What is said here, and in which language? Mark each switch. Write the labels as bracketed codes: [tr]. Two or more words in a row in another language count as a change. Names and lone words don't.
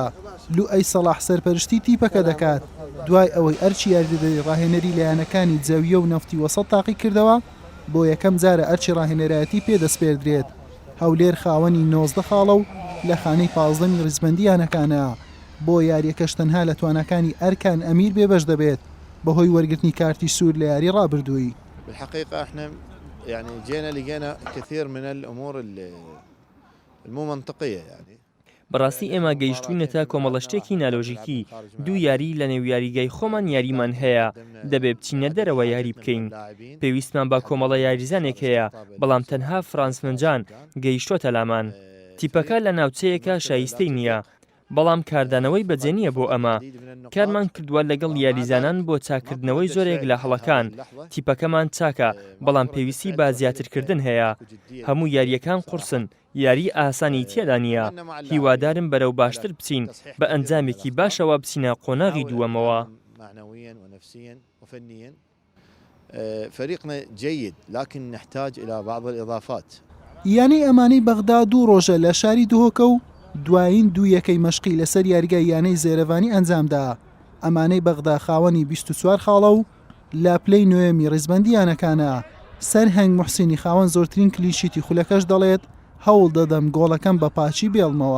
[ckb] لوئەی سەلاح سەرپەرشتی تیپەکە دەکات دوای ئەوەی ئەرچی یاریدەدەری ڕاهێنەری لە یانەکانی جەویە و نەفتی وەسەد تاقی کردەوە، بۆ یەکەم جارە ئەرچی ڕاهێنەرایەتی پێدەسپێردرێت. هەولێر خاوەنی 19 خاڵە و لە خانەی 15 ڕیزبەندی یانەکانە. بۆ یاریەکەش تەنها لە توانەکانی ئەرکان ئەمیر بێبەش دەبێت بەهۆی وەرگرتنی کارتی سوور لە یاری ڕابردووی. [ar] بالحقيقة احنا يعني لقينا كثير من الأمور المو منطقية يعني. [ckb] بەڕاستی ئێمە گەیشتوینەتە کۆمەڵە شتێکی نالۆژیکی. دوو یاری لە نێو یاریگای خۆمان یاریمان هەیە، دەبێ بچینە دەرەوە یاری بکەین. پێویستمان بە کۆمەڵە یاریزانێک هەیە، بەڵام تەنها فرانسمنجان گەیشتۆتە لامان. تیپەکە لە ناوچەیەکە شایستەی نییە، بەڵام کاردانەوەی بەجێنیە بۆ ئەمە. کارمان کردووە لەگەڵ یاریزانان بۆ چاکردنەوەی زۆرێک لە هەڵەکان. تیپەکەمان چاکە، بەڵام پێویستی بە زیاترکردن هەیە. هەموو یاریەکان قورسن، یاری ئاسانی تێدا نییە. هیوادارم بەرەو باشتر بچین، بە ئەنجامێکی باشەوە بچینە قۆناغی دووەمەوە. [ar] فريقنا جيد لكن نحتاج إلى بعض الإضافات. [ckb] یانی ئەمانەی بەغدا دوو ڕۆژە لە شاری دوهۆکە و دوایین دوو یەکەی مەشقی لەسەر یاریگای یانەی زێرەڤانی ئەنجامدا. ئەمانەی بەغدا خاوەنی 24 خاڵە و لاپلەی نوێمی ڕیزبەندی یانەکانە. سەرهەنگ موحسینی خاوەن زۆرترین کلیشیتی خولەکەش دەڵێت هەوڵ دەدەم گۆڵەکەم بە پاچی بێڵمەوە.